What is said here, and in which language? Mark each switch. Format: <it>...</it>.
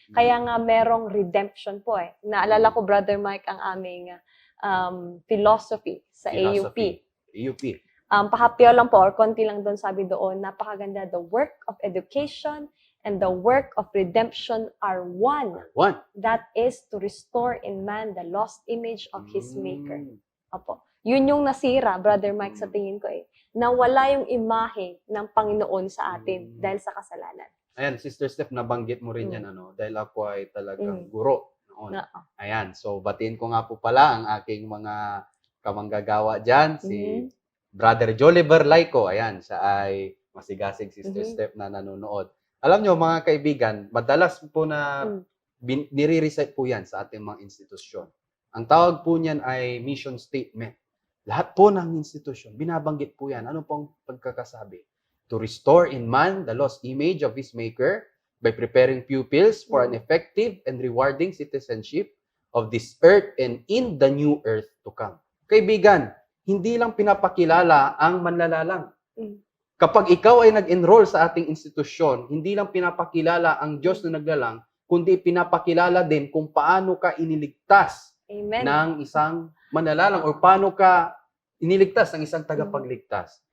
<tl>Kaya nga merong redemption po eh. Naalala ko, Brother Mike, ang aming philosophy sa AUP. AUP. Pahapyaw lang po, or konti lang doon, sabi doon, napakaganda,</tl> <en>the work of education and the work of redemption are one. One. That is to restore in man the lost image of his maker. Mm.</en> <tl>Opo. Yun yung nasira, Brother Mike, sa tingin ko eh. Nawala yung imahe ng Panginoon sa atin dahil sa kasalanan. Ayan, Sister Steph, nabanggit mo rin yan, dahil ako ay talagang guro noon. Ayan, so batiin ko nga po pala ang aking mga kamanggagawa dyan, si Brother Joliver Laico. Ayan, siya ay masigasig Sister Steph na nanonood. Alam nyo, mga kaibigan, madalas po na nire-recite po yan sa ating mga institusyon. Ang tawag po niyan ay mission statement. Lahat po ng institusyon, binabanggit po yan. Ano pong pagkakasabi?</tl> <en>To restore in man the lost image of his maker by preparing pupils for an effective and rewarding citizenship of this earth and in the new earth to come.</en> <tl>Kaibigan, hindi lang pinapakilala ang manlalalang. Kapag ikaw ay nag-enroll sa ating institusyon, hindi lang pinapakilala ang Diyos na naglalang, kundi pinapakilala din kung paano ka iniligtas ng isang manlalalang o paano ka iniligtas ng isang tagapagligtas.</tl>